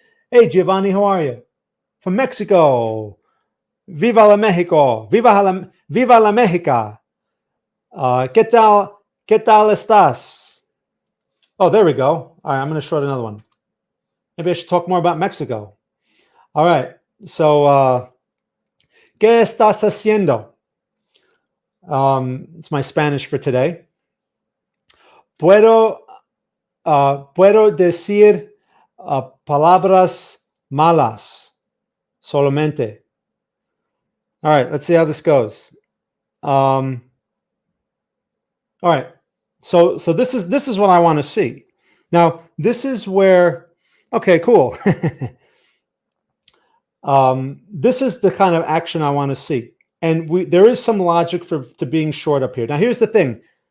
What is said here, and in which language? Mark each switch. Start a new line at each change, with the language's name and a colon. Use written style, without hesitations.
English: Hey, Giovanni, how are you? From Mexico.
Spanish: Viva la Mexico. Viva la Mexica. ¿Qué tal estás?
English: Oh, there we go. All right, I'm going to short another one. Maybe I should talk more about Mexico. All right, so
Spanish: ¿qué estás haciendo?
English: It's my Spanish for today.
Spanish: Puedo decir palabras malas solamente.
English: All right, let's see how this goes. All right, so this is what I want to see. Now, this is where, okay, cool. This is the kind of action I want to see. And there is some logic to being short up here. Now, here's the thing.